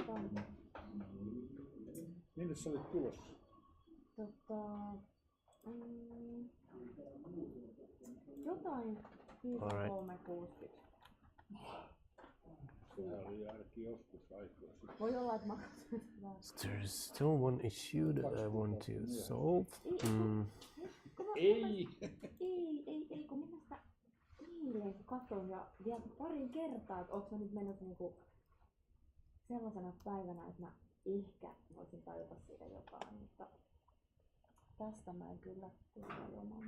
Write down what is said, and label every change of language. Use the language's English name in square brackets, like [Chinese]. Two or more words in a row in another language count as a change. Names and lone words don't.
[Finnish] Minne sä olit tulossa? Jotain 5360. Sehän oli ainakin joskus aikaa sitten. Voi olla, että mä katsoin. [English] There's still one issue that I want to solve. [Finnish] Ei! Ei, kun minä sitä eilen katsoin ja vielä parin kertaa, että ootko mä nyt mennyt niinku sellaisena päivänä, että mä ehkä voisin tajuta siitä jotain, mutta tästä mä en kyllä ilman